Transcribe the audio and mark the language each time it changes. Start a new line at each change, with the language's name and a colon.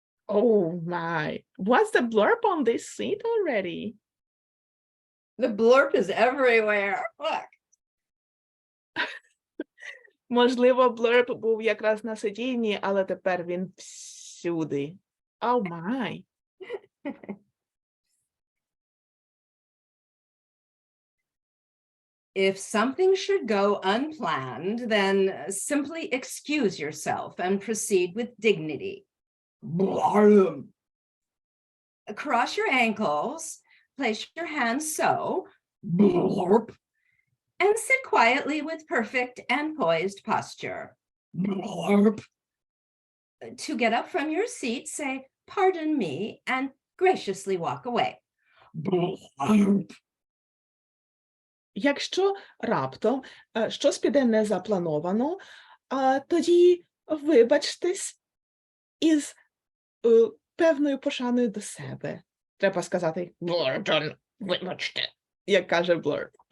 English: Oh my, what's the blurp on this seat already? The blurp is everywhere. Look.
Ukrainian: Можливо, блурп був якраз на сидінні, але тепер він всюди.
English: Oh my. If something should go unplanned, then simply excuse yourself and proceed with dignity. Blurp. Cross your ankles, place your hands so, Blurp. and sit quietly with perfect and poised posture. Blurp. To get up from your seat, say, pardon me, and graciously walk away. Blurp.
Ukrainian: Якщо раптом щось піде незаплановано, тоді вибачтесь із певною пошаною до себе. Треба сказати «Блурп, вибачте», як каже Блурп.